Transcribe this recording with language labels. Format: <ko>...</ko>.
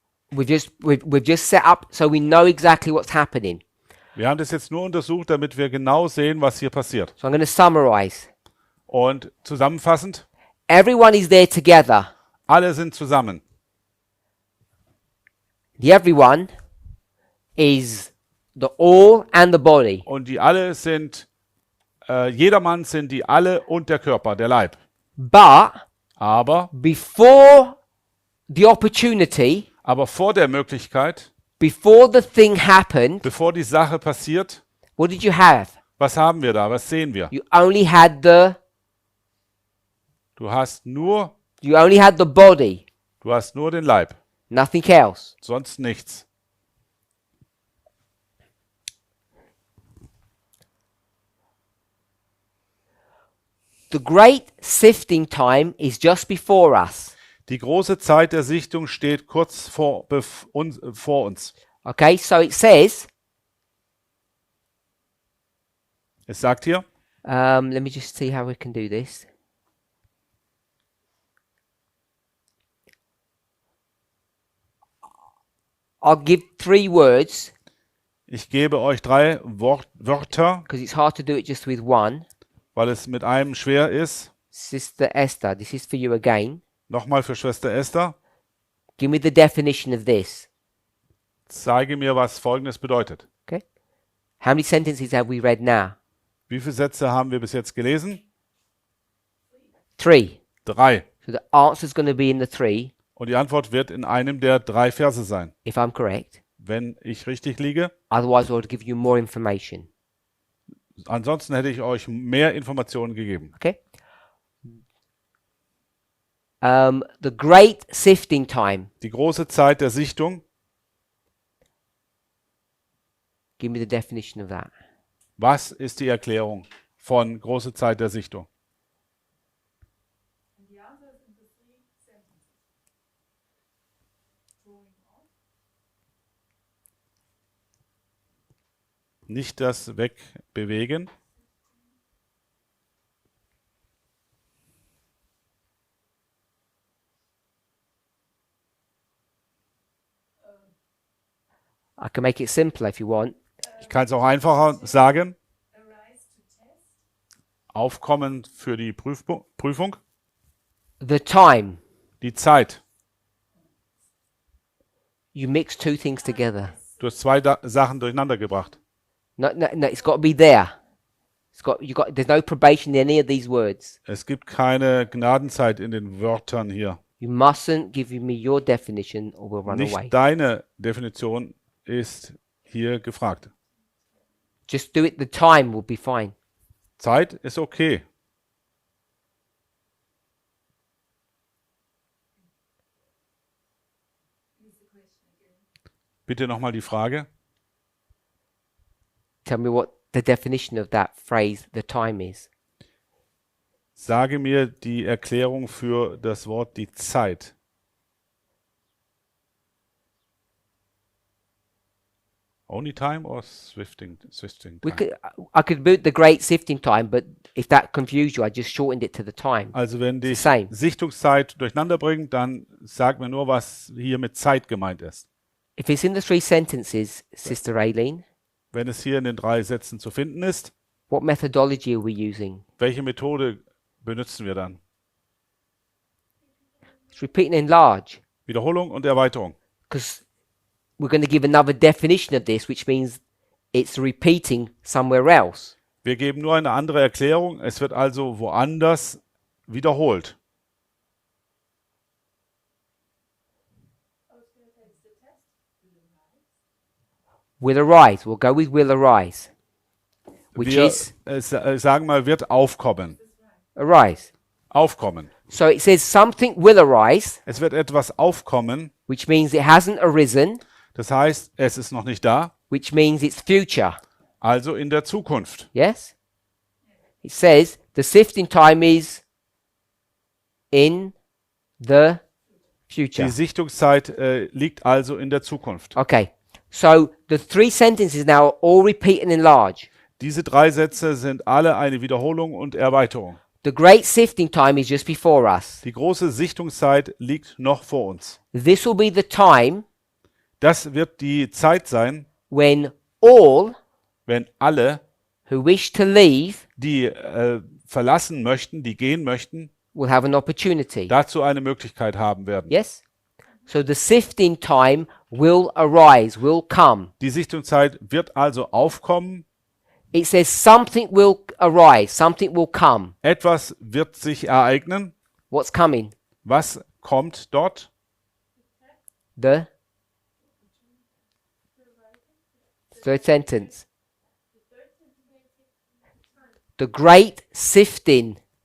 <en>We've just set up so we know exactly what's happening.</en> <de>Wir haben das jetzt nur untersucht, damit wir genau sehen, was hier passiert.</de> <en>So I'm going to summarize.</en> <de>Und zusammenfassend,</de> <en>Everyone is there together.</en> <de>alle sind zusammen.</de> <en>The everyone is the all and the body.</en> <de>Und die alle sind, jedermann sind die alle und der Körper, der Leib.</de> <en>But</en> <de>Aber</de> <en>before the opportunity,</en> <de>vor der Möglichkeit,</de> <en>before the thing happened,</en> <de>bevor die Sache passiert,</de> <en>what did you have?</en> <de>was haben wir da? Was sehen wir?</de> <en>You only had the</en> <de>Du hast nur</de> <en>body,</en> <de>den Leib,</de> <en>nothing else.</en> <de>sonst nichts.</de> <en>The great sifting time is just before us.</en> <de>Die große Zeit der Sichtung steht kurz vor uns.</de> <en>Okay, so it says,</en> <de>Es sagt hier,</de> <en>let me just see how we can do this. I'll give 3 words</en> <de>ich gebe euch 3 Wörter,</de> <en>because it's hard to do it just with one.</en> <de>weil es mit einem schwer ist.</de> <en>Sister Esther, this is for you again.</en> <de>Nochmal für Schwester Esther.</de> <en>Give me the definition of this.</en> <de>Zeige mir, was Folgendes bedeutet.</de> <en>Okay. How many sentences have we read now?</en> <de>Wie viele Sätze haben wir bis jetzt gelesen?</de> <en>3.</en> <de>3.</de> <en>So the answer is going to be in the 3,</en> <de>Und die Antwort wird in einem der 3 Verse sein,</de> <en>if I'm correct.</en> <de>wenn ich richtig liege.</de> <en>Otherwise, I would give you more information.</en> <de>Ansonsten hätte ich euch mehr Informationen gegeben.</de> <en>Okay. The great sifting time.</en> <de>Die große Zeit der Sichtung.</de> <en>Give me the definition of that.</en> <de>Was ist die Erklärung von große Zeit der Sichtung?</de> <en>And the answer is in the 3 sentences. Drawing off.</en> <de>Nicht das Wegbewegen.</de> <en>I can make it simpler if you want.</en> <de>Ich kann es auch einfacher sagen.</de> <en>Arise to test.</en> <de>Aufkommen für die Prüfung.</de> <en>The time.</en> <de>Die Zeit.</de> <en>You mix 2 things together.</en> <de>Du hast 2 Sachen durcheinander gebracht.</de> <en>No, it's got to be there. There's no probation in any of these words.</en> <de>Es gibt keine Gnadenzeit in den Wörtern hier.</de> <en>You mustn't give me your definition or we'll run away.</en> <de>Nicht deine Definition ist hier gefragt.</de> <en>Just do it. The time will be fine.</en> <de>Zeit ist okay. Bitte nochmal die Frage.</de> <en>Tell me what the definition of that phrase, the time, is.</en> <de>Sage mir die Erklärung für das Wort die Zeit.</de> <en>Only time or swifting time? I could boot the great sifting time, but if that confused you, I just shortened it to the time.</en> <de>Also wenn die</de> <en>Same.</en> <de>Sichtungszeit durcheinander bringt, dann sag mir nur, was hier mit Zeit gemeint ist.</de> <en>If it's in the 3 sentences, Sister Aileen,</en> <de>Wenn es hier in den 3 Sätzen zu finden ist,</de> <en>what methodology are we using?</en> <de>welche Methode benutzen wir dann?</de> <en>It's repeat and enlarge,</en> <de>Wiederholung und Erweiterung.</de> <en>because we're going to give another definition of this, which means it's repeating somewhere else.</en> <de>Wir geben nur eine andere Erklärung. Es wird also woanders wiederholt.</de> <en>Will arise. We'll go with will arise, which</en> <de>Wir is sagen mal, wird aufkommen.</de> <en>arise.</en> <de>Aufkommen.</de> <en>So it says something will arise,</en> <de>Es wird etwas aufkommen.</de> <en>which means it hasn't arisen,</en> <de>Das heißt, es ist noch nicht da.</de> <en>which means it's future.</en> <de>Also in der Zukunft.</de> <en>Yes? It says the sifting time is in the future.</en> <de>Die Sichtungszeit liegt also in der Zukunft.</de> <en>Okay, so the three sentences now all repeat and enlarge.</en> <de>Diese 3 Sätze sind alle eine Wiederholung und Erweiterung.</de> <en>The great sifting time is just before us.</en> <de>Die große Sichtungszeit liegt noch vor uns.</de> <en>This will be the time</en> <de>Das wird die Zeit sein,</de> <en>when all</en> <de>wenn alle,</de> <en>who wish to leave</en> <de>die verlassen möchten, die gehen möchten,</de> <en>will have an opportunity.</en> <de>dazu eine Möglichkeit haben werden.</de> <en>Yes? So the sifting time will arise, will come.</en> <de>Die Sichtungszeit wird also aufkommen.</de> <en>It says something will arise, something will come.</en> <de>Etwas wird sich ereignen.</de> <en>What's coming?</en> <de>Was kommt dort?</de> <en>The third sentence. The great sifting.</en>